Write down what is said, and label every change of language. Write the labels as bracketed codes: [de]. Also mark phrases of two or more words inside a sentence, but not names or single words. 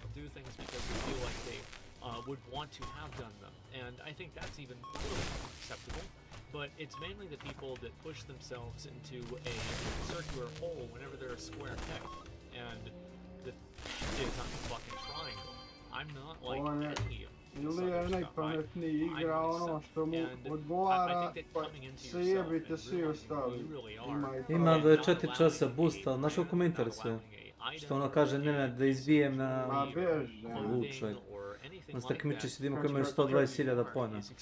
[en] They'll do things because they feel like they would want to have done them. And I think that's even a little bit more acceptable. But it's mainly the people that push themselves into a circular hole whenever they're a square peg. And the fact is, I'm a fucking triangle. I'm not like any of [sr] Ili je najpametniji igra ono što mu odgovara, pa se jebite svi ostali. Ima 24 časa boosta, znaš koliko me interesuje? Što ono kaže, ne, da izbijem na... Ma beži. Lučaj. On se takmiči s ljudima koji imaju 120.000 pojena.